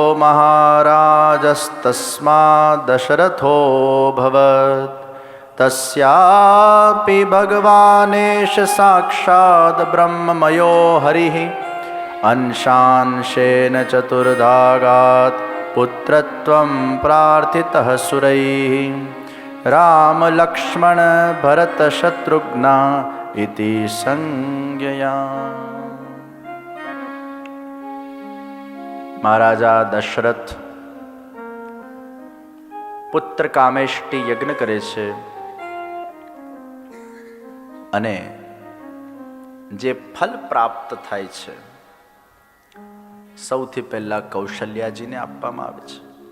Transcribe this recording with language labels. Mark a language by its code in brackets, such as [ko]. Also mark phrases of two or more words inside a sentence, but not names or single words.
[sa] મહારાજસ્તસ્માદ દશરથોऽભવત તસ્યાપि ભગવાનેશ સાક્ષાદ બ્રહ્મમયો હરિઃ અંશાંશેન ચતુર્ધાગાત પુત્રત્વં પ્રાર્થિતઃ સુરૈઃ રામ લક્ષ્મણ ભરત શત્રુઘ્ના इति संज्ञया। [gu] महाराजा दशरथ પુત્ર કામેષ્ટિ યજ્ઞ કરે છે અને જે ફલ પ્રાપ્ત થાય છે સૌથી પહેલા કૌશલ્યાજીને આપવામાં આવે છે।